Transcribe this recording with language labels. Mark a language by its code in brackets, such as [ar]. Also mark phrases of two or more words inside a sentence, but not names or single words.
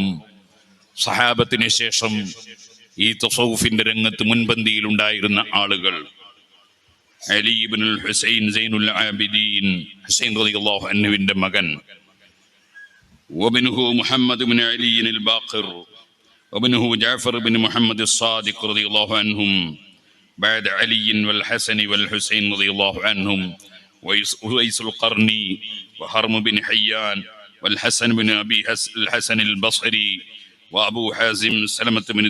[ml] സഹാബത്തിന് ശേഷം ഈ തസൗഫിന്റെ രംഗത്ത് മുൻപന്തിയിൽ ഉണ്ടായിരുന്ന ആളുകൾ അലി ഇബ്നുൽ ഹുസൈൻ സൈനുൽ ആബിദീൻ ഹുസൈൻ [ar] رضي الله عنه [ml] മകൻ, [ar] وابنه محمد بن علي الباقر وابنه جعفر بن محمد الصادق رضي الله عنهم بعد علي والحسن والحسين رضي الله عنهم وويس القرني وحرم بن حيان والحسن بن أبي الحسن البصري وأبو حازم سلمة بن